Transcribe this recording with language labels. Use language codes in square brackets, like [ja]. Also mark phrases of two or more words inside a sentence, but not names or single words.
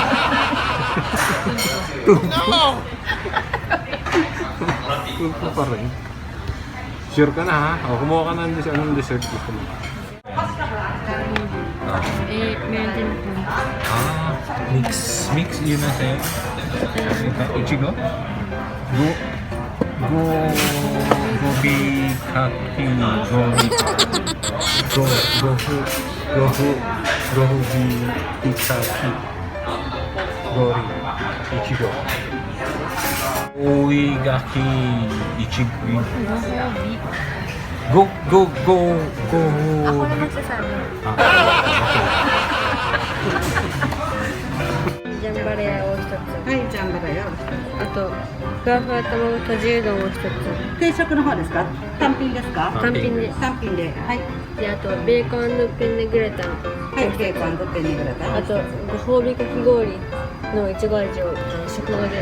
[en] No. [tl] Tulfo pa rin. Sure ka na ha? O, kumuha ka na ng dessert. Anong dessert gusto mo? Eh, meron din po. Mix yun na sa'yo. [ja] Ichigo? Gobi kaki gobi kaki gori ichigo oigaki ichigo go [tl] Ako na magsasabi. [en] okay. [tl] Diyan ba rin ako sa [ja] はい、ジャンバラよ。あとふわふわ卵とじうどんを1つ定食の方ですか？単品ですか？単品で単品で。はい。であとベーコンペンネグラタンはい、ベーコンペニグラタン。あとご褒美かき氷のいちご味を食後で